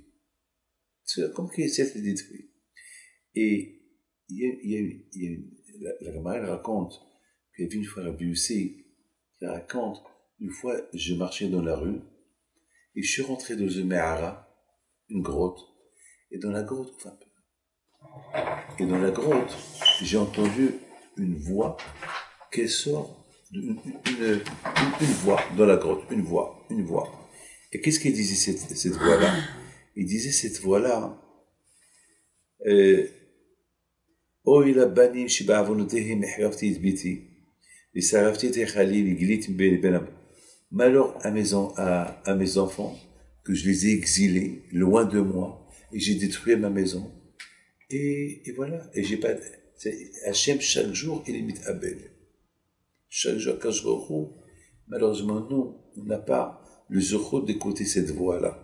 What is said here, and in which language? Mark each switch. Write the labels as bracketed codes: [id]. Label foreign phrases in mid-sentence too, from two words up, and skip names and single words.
[fr] C'est comme s'il a été détruit. Et la Gemara raconte qu'il y avait une fois Rabbi Yossi qui raconte, une fois, je marchais dans la rue et je suis rentré dans une Mehara, une grotte, et dans la grotte, j'ai entendu une voix qui sort, une voix dans la grotte, une voix. Et qu'est-ce qu'il disait cette voix-là? Il disait cette voix-là, [he] אוי לבנים שבעוונותיהם החרבתי את ביתי, ושרפתי את היכלי והגליתי בינם. [fr] Malheur à mes enfants, que je les ai exilés loin de moi, et j'ai détruit ma maison. Et voilà, et j'ai pas... Hachem, chaque jour, il imite Abel. Chaque jour, quand je recours, malheureusement, nous, on n'a pas le zéro d'écouter cette voix-là.